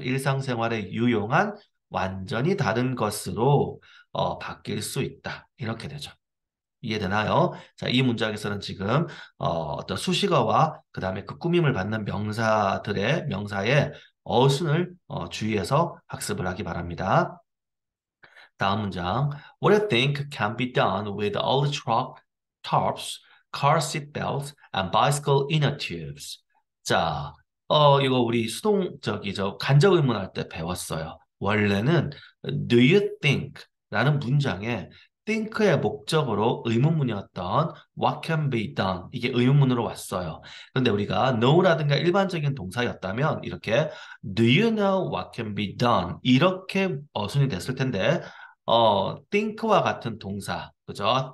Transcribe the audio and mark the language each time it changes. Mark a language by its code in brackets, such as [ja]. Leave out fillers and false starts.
[ko] 일상생활에 유용한 완전히 다른 것으로 바뀔 수 있다. 이렇게 되죠. 이해되나요? 자, 이 문장에서는 지금 어떤 수식어와 그 다음에 그 꾸밈을 받는 명사의 어순을 주의해서 학습을 하기 바랍니다. 다음 문장. [en] What do you think can be done with all the truck tarps, car seat belts, and bicycle inner tubes? [ko] 자, 이거 우리 저기 간접 의문할 때 배웠어요. 원래는 [en] do you think [ko] 라는 문장에 think의 목적으로 의문문이었던 [en] what can be done [ko] 이게 의문문으로 왔어요. 근데 우리가 know라든가 일반적인 동사였다면 이렇게 [en] do you know what can be done [ko] 이렇게 어순이 됐을 텐데 think와 같은 동사, 그죠?